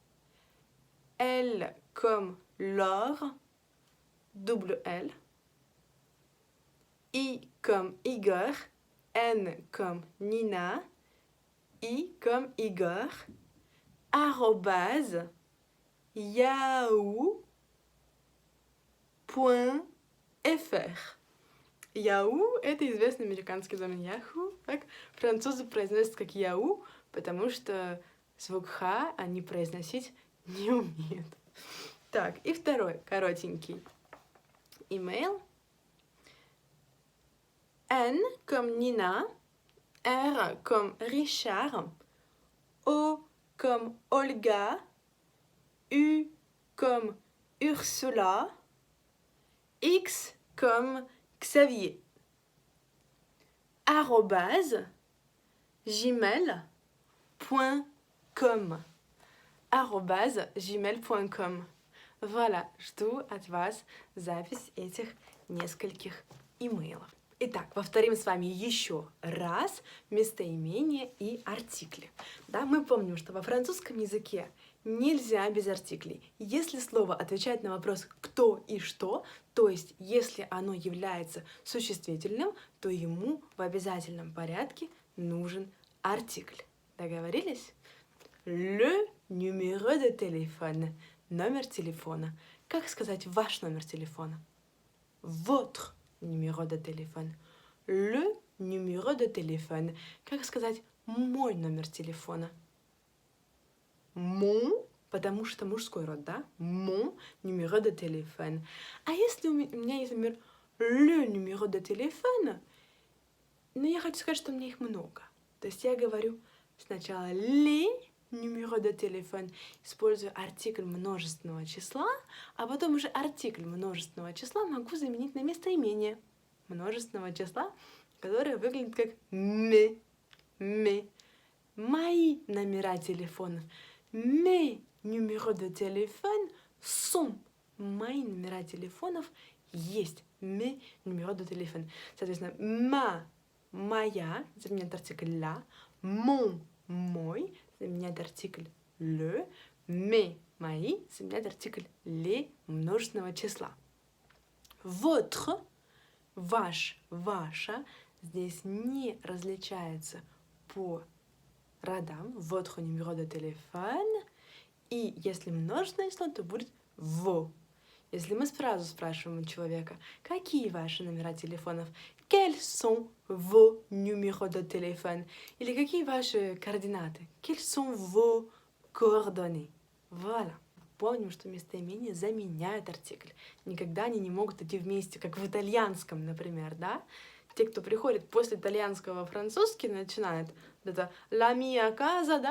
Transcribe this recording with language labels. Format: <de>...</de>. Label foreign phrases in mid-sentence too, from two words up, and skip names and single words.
<fr>L comme Laure, double L, I comme Igor, N comme Nina, I comme Igor, arrobase, yahoo.fr. Yahoo —</fr> <ru>это известный американский домен Yahoo, так? Французы произносят как Yahoo, потому что звук Х они произносить не умеют. Так, и второй коротенький имейл.</ru> <fr>N comme Nina, R comme Richard, O comme Olga, U comme Ursula, X comme Xavier. Arrobase gmail.com. Arrobase gmail.com. Voilà,</fr> <ru>жду от вас запись этих нескольких имейлов. Итак, повторим с вами еще раз местоимения и артикли. Да, мы помним, что во французском языке нельзя без артиклей. Если слово отвечает на вопрос «кто» и «что», то есть если оно является существительным, то ему в обязательном порядке нужен артикль. Договорились?</ru> <fr>Le numéro de téléphone.</fr> <ru>Номер телефона. Как сказать ваш номер телефона?</ru> <fr>Votre numéro de téléphone. Le numéro de téléphone.</fr> <ru>Как сказать мой номер телефона? Mon, потому что мужской род, да?</ru> <fr>Mon numéro de téléphone.</fr> <ru>А если у меня есть, например,</ru> <fr>le numéro de téléphone,</fr> <ru>но я хочу сказать, что у меня их много. То есть я говорю сначала</ru> <fr>les numéro de téléphone,</fr> <ru>используя артикль множественного числа, а потом уже артикль множественного числа могу заменить на местоимение множественного числа, которое выглядит как mes. Мои номера телефона.</ru> <fr>Mes numéros de téléphone sont.</fr> <ru>Мои номера телефонов есть.</ru> <fr>Mes numéros de téléphone.</fr> <ru>Соответственно, моя заменяет артикль la, mon, мой заменяет артикль le, mes, мои заменяет артикль les множественного числа. votre, ваш, ваша здесь не различается по родам.</ru> <fr>Votre numéro de téléphone.</fr> <ru>И если множественное число, то будет vos. Если мы сразу спрашиваем у человека, какие ваши номера телефонов,</ru> <fr>quels sont vos numéros de téléphone,</fr> <ru>или какие ваши координаты,</ru> <fr>quels sont vos coordonnées. Voilà.</fr> <ru>Помним, что местоимения заменяют артикль. Никогда они не могут идти вместе, как в итальянском, например, да? Те, кто приходит после итальянского во французский, начинают это</ru> <it>la mia casa,</it> <ru>да?</ru>